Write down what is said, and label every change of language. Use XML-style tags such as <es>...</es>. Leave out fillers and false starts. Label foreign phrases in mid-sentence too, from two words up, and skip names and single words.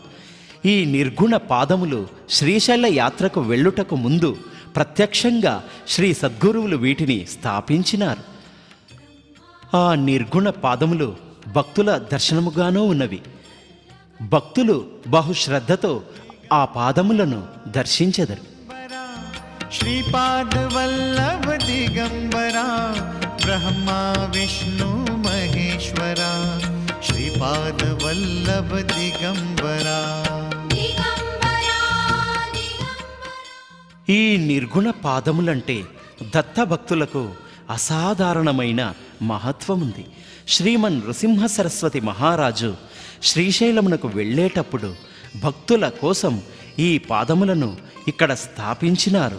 <te>ఈ నిర్గుణ పాదములు శ్రీశైల యాత్రకు వెళ్ళుటకు ముందు ప్రత్యక్షంగా శ్రీ సద్గురువులు వీటిని స్థాపించినారు. ఆ నిర్గుణ పాదములు భక్తుల దర్శనముగానూ ఉన్నవి. భక్తులు బహుశ్రద్ధతో ఆ పాదములను దర్శించెదరు.</te> <sa>श्रीपाद वल्लभ दिगंबरा ब्रह्मा विष्णु महेश्वरा श्रीपाद वल्लभ दिगंबरा. दिगंबरा दिगंबरा.</sa> <te>ఈ నిర్గుణ పాదములంటే దత్త భక్తులకు అసాధారణమైన మహత్వముంది. శ్రీమన్ నృసింహ సరస్వతి మహారాజు శ్రీశైలమునకు వెళ్ళేటప్పుడు భక్తుల కోసం ఈ పాదములను ఇక్కడ స్థాపించినారు.</te>